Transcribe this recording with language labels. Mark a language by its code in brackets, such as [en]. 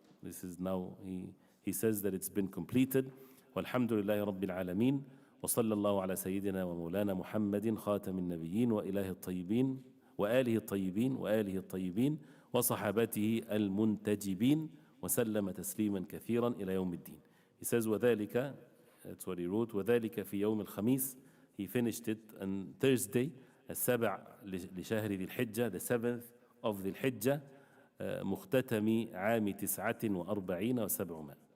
[en] This is now, he says that it's been completed. [ar] والحمد لله رب العالمين, وصلى الله على سيدنا ومولانا محمد خاتم النبيين وإله الطيبين وآله الطيبين وصحابته المنتجبين وسلم تسليما كثيرا إلى يوم الدين. [en] He says, وذلك, that's what he wrote, [ar] وذلك في يوم الخميس. [en] He finished it on Thursday, [ar] السابع لشهر ذي الحجة, [en] the 7th of [ar] ذي الحجة, مختتم عام 49 و700.